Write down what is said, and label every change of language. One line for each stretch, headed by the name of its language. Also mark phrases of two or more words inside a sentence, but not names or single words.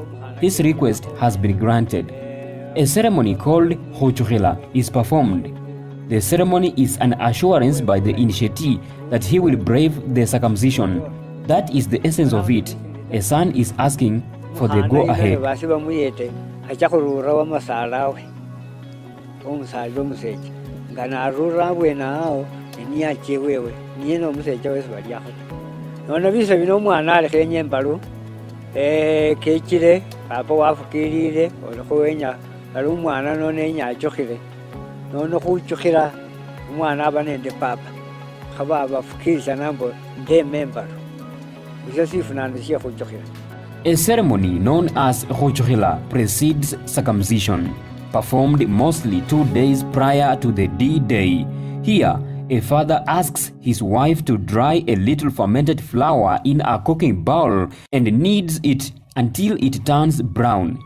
English: His request has been granted. A ceremony called Hochurila is performed. The ceremony is an assurance by the initiate that he will brave the circumcision. That is the essence of it. A son is asking for the go-ahead.
Luyia: Nono bisa bino omwana alekenye embalu kekire papa wafukirire olikuwenya ali omwana nono enya achukhile nono khuchukhila omwana aba nende papa khaba abafukirisa nambo ndeme embalu isyo sifunano sye khuchukhila.
English: A ceremony known as Hochurila precedes circumcision, performed mostly 2 days prior to the D-Day. Here, a father asks his wife to dry a little fermented flour in a cooking bowl and kneads it until it turns brown.